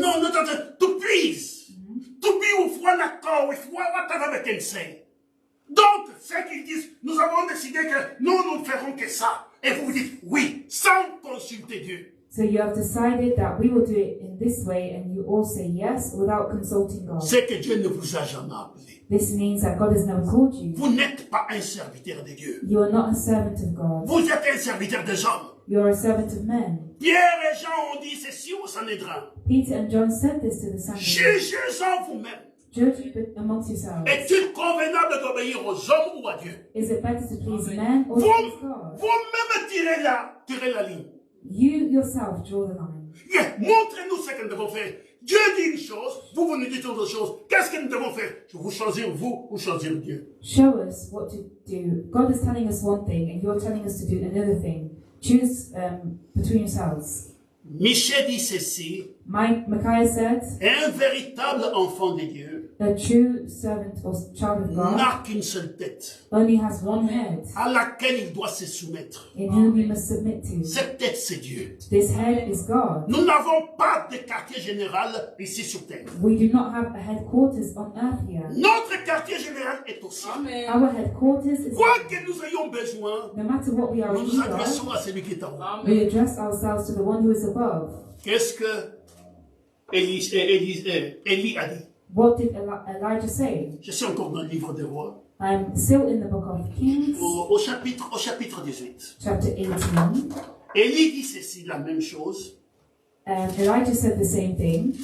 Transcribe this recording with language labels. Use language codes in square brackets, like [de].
[en] non, to please, to be with one accord, with whatever they can say. [fr] Donc, ceux qui disent, nous avons décidé que nous ne ferons que ça. Et vous dites oui, sans consulter Dieu. [en] so you have decided that we will do it in this way, and you all say yes without consulting God. [fr] C'est que Dieu ne vous a jamais appelé. [en] This means that God has never called you. [fr] Vous n'êtes pas un serviteur de Dieu. [en] You are not a servant of God. [fr] Vous êtes un serviteur des hommes. [en] You are a servant of men. [fr] Pierre et Jean ont dit ceci au Sanhédrin. [en] Peter and John said this to the Sanhedrin. [fr] Jugez-en vous-même. [en] Judge amongst yourselves. [fr] Est-il convenable d'obéir aux hommes ou à Dieu? [en] Is it better to please men or to please God? [fr] Vous-même tirez la ligne. [en] You yourself draw the line. [fr] Montrez-nous ce que nous devons faire. Dieu dit une chose, vous nous dites autre chose. Qu'est-ce que nous devons faire? Vous choisir vous ou choisir Dieu? [en] Show us what to do. God is telling us one thing, and you're telling us to do another thing. Choose between yourselves. [fr] Michel dit ceci, [en] Micaiah said, [fr] un véritable enfant de Dieu [en] a true servant or child of God [fr] n'a qu'une seule tête [en] only has one head, [fr] à laquelle il doit se soumettre. [en] in whom he must submit to. [fr] Cette tête, c'est Dieu. [en] This head is God. [fr] Nous n'avons pas de quartier général ici sur terre. [en] We do not have a headquarters on earth here. [fr] Notre quartier général est au ciel. [en] Our headquarters is [fr] Quoi que nous ayons besoin, [en] no matter what we are [fr] nous [en] in [fr] nous [en] need of, [fr] adressons à celui qui est en haut. [en] we address ourselves to the one who is above. [fr] Qu'est-ce que Élie a dit? [en] What did Elijah say? [fr] Je suis encore dans le livre des rois. [en] I'm still in the book of Kings, [fr] Au chapitre 18. [en] chapter 18. [fr] Élie dit ceci, la même chose. [en] Elijah said the same thing.